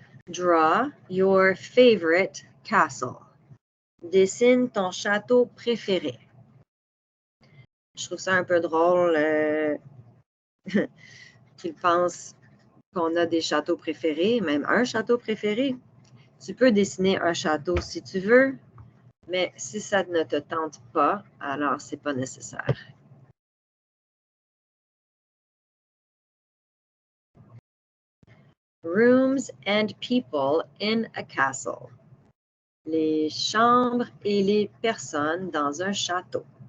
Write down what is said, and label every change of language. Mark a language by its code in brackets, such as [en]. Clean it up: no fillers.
[en] Draw your favorite castle. [fr] Dessine ton château préféré. Je trouve ça un peu drôle qu'ils pensent qu'on a des châteaux préférés, même un château préféré. Tu peux dessiner un château si tu veux, mais si ça ne te tente pas, alors c'est pas nécessaire. [en] Rooms and people in a castle. [fr] Les chambres et les personnes dans un château.